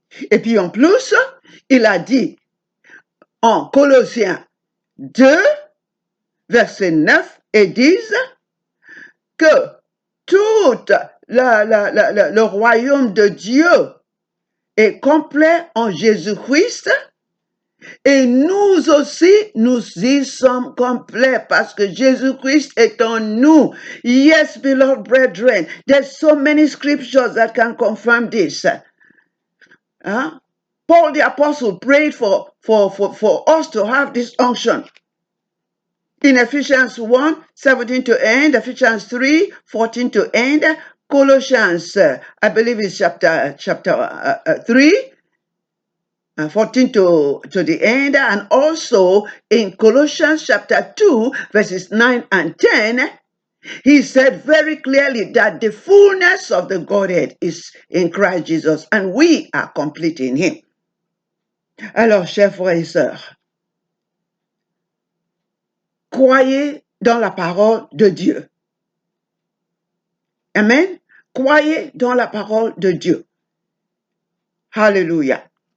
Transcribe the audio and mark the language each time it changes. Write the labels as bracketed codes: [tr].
[fr] Et puis en plus, il a dit en Colossiens 2, versets 9 et 10, que tout le royaume de Dieu est complet en Jésus-Christ. Et nous aussi, nous y sommes complets parce que Jésus-Christ est en nous. [en] Yes, beloved brethren, there's so many scriptures that can confirm this. Huh? Paul the Apostle prayed for us to have this unction. In Ephesians 1, 17 to end, Ephesians 3, 14 to end, Colossians, I believe it's chapter 3, 14 to the end, and also in Colossians chapter 2, verses 9 and 10, he said very clearly that the fullness of the Godhead is in Christ Jesus, and we are complete in him. [fr] Alors, chers frères et sœurs, croyez dans la parole de Dieu. Amen. Croyez dans la parole de Dieu. Hallelujah.